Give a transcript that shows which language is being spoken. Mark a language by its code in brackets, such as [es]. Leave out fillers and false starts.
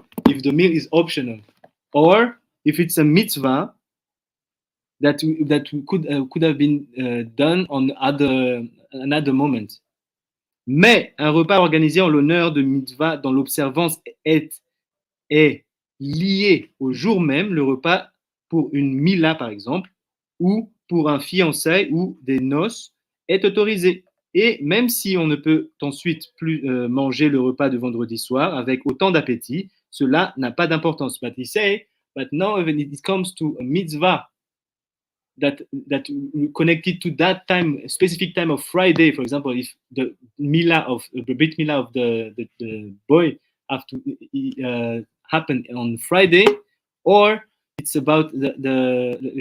[en] if the meal is optional, or if it's a mitzvah that could have been done on another moment. [fr] Mais un repas organisé en l'honneur de mitzvah dont l'observance est liée au jour même, le repas pour une mila par exemple, ou pour un fiançailles ou des noces, est autorisé. Et même si on ne peut ensuite plus manger le repas de vendredi soir avec autant d'appétit, cela n'a pas d'importance. [en] But he say, but now when it comes to a mitzvah that connected to that time, specific time of Friday, for example, if the brit milah of the boy have to happen on Friday, or it's about the